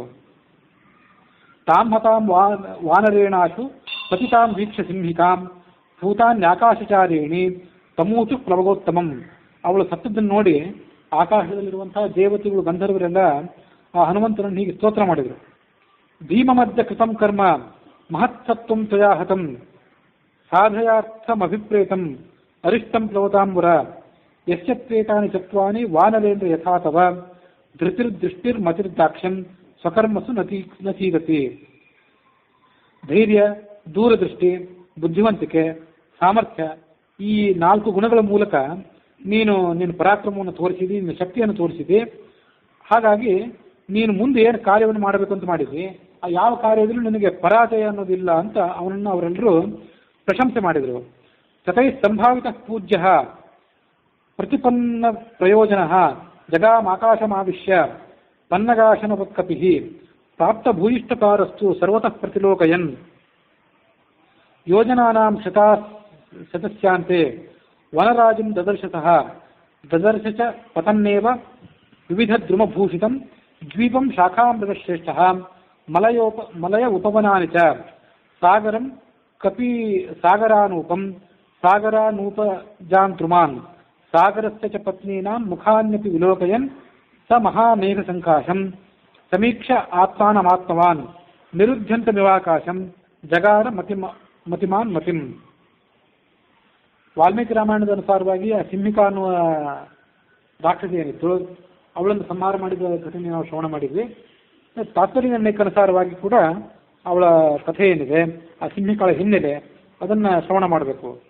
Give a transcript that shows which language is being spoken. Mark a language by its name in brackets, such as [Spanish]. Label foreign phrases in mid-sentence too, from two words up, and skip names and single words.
[Sanskrit] ತಾಂ ಹತಾಂ ವಾನರೇಣಾಶು ಪತಿತಾಂ ವೀಕ್ಷ ಸಿಂಹಿಕಾಂ ಭೂತಾನ್ಯಾಕಾಶಚಾರಿಣಿ ತಮೂತು ಪ್ಲವಗೋತ್ತಮಂ. [Kannada] ಅವಳು ಸತ್ತದ್ದನ್ನು ನೋಡಿ ಆಕಾಶದಲ್ಲಿರುವಂತಹ ದೇವತೆಗಳು ಗಂಧರ್ವರೆಲ್ಲ ಆ ಹನುಮಂತನನ್ನು ಹೀಗೆ ಸ್ತೋತ್ರ ಮಾಡಿದರು. [Sanskrit] ಭೀಮ ಮಧ್ಯ ಕೃತಂ ಕರ್ಮ ಮಹತ್ಸತ್ವಂ ತ್ವಯಾ ಹತಂ ಸಾಧಯಾರ್ಥಮಭಿಪ್ರೇತಂ ಅರಿಷ್ಟಂ ಪ್ಲವತಾಂಬುರ ಯಶ್ಚತ್ವೇತಾನಿ ಚತ್ವಾನಿ ವಾನರೇಂದ್ರ ಯಥಾ ತವ ಧೃತಿರ್ದೃಷ್ಟಿರ್ಮತಿರ್ದಾಕ್ಷ್ಯಂ ಸ್ವಕರ್ಮಸು ನಚೀರತಿ. [Kannada] ಧೈರ್ಯ, ದೂರದೃಷ್ಟಿ, ಬುದ್ಧಿವಂತಿಕೆ, ಸಾಮರ್ಥ್ಯ, ಈ 4 ಗುಣಗಳ ಮೂಲಕ ನೀನು ನಿನ್ನ ಪರಾಕ್ರಮವನ್ನು ತೋರಿಸಿದಿ, ನಿನ್ನ ಶಕ್ತಿಯನ್ನು ತೋರಿಸಿದಿ. ಹಾಗಾಗಿ ನೀನು ಮುಂದೆ ಏನು ಕಾರ್ಯವನ್ನು ಮಾಡಬೇಕು ಅಂತ ಮಾಡಿದ್ವಿ, ಆ ಯಾವ ಕಾರ್ಯದಲ್ಲೂ ನಿನಗೆ ಪರಾಜಯ ಅನ್ನೋದಿಲ್ಲ ಅಂತ ಅವನನ್ನು ಅವರೆಲ್ಲರೂ ಪ್ರಶಂಸೆ ಮಾಡಿದರು. [Sanskrit] ತಥೈ ಸಂಭಾವಿತ ಪೂಜ್ಯ ಪ್ರತಿಪನ್ನ ಪ್ರಯೋಜನ ಜಗಾಮಾಕಾಶಮಾವಿಶ್ಯ ಪನ್ನಗಾಶನವತ್ಕಪಿ ಪ್ರಾಪ್ತ ಭೂಯಿಷ್ಠಕಾರಸ್ತು ಸರ್ವತಃ ಪ್ರತಿಲೋಕಯನ್ ಯೋಜನಾನಾಂ ಶತಸ್ಯಾಂತೆ ವನರಾಜಂ ದದರ್ಶ ಚ ಪತನ್ನೇವ ವಿವಿಧ ದ್ರುಮಭೂಷಿತಂ ದ್ವೀಪಂ ಶಾಖಾಮೃತಶ್ರೇಷ್ಠಃ ಮಲಯ ಉಪವನಾನಿ ಚ ಸಾಗರಂ ಕಪಿ ಸಾಗರಾನೂಪಂ ಸಾಗರಾನೂಪಜಾಂತೃಮಾನ್ ಸಾಗರಸ್ಯ ಚ ಪತ್ನೀನಾಂ ಮುಖಾನ್ಯಪಿ ವಿಲೋಕಯನ್ ಸ ಮಹಾಮೇಘ ಸಂಕಾಶಂ ಸಮೀಕ್ಷ ಆತ್ಮಾನಮಾತ್ಮವಾನ್ ನಿರುದ್ಯಂತಮಿವಾಕಾಶಂ ಜಗಾರ ಮತಿಮಾನ್ ಮತಿಂ. [Kannada] ವಾಲ್ಮೀಕಿ ರಾಮಾಯಣದ ಅನುಸಾರವಾಗಿ ಆ ಸಿಂಹಿಕಾ ಅನ್ನುವ ರಾಕ್ಷಸಿ ಏನಿತ್ತು, ಅವಳನ್ನು ಸಂಹಾರ ಮಾಡಿದ ಕಥೆಯನ್ನು ನಾವು ಶ್ರವಣ ಮಾಡಿದ್ವಿ. ತಾತ್ಪರ್ಯ ನಿರ್ಣಯಕ್ಕೆ ಅನುಸಾರವಾಗಿ ಕೂಡ ಅವಳ ಕಥೆ ಏನಿದೆ, ಆ ಸಿಂಹಿಕಾಳ ಹಿನ್ನೆಲೆ, ಅದನ್ನು ಶ್ರವಣ ಮಾಡಬೇಕು.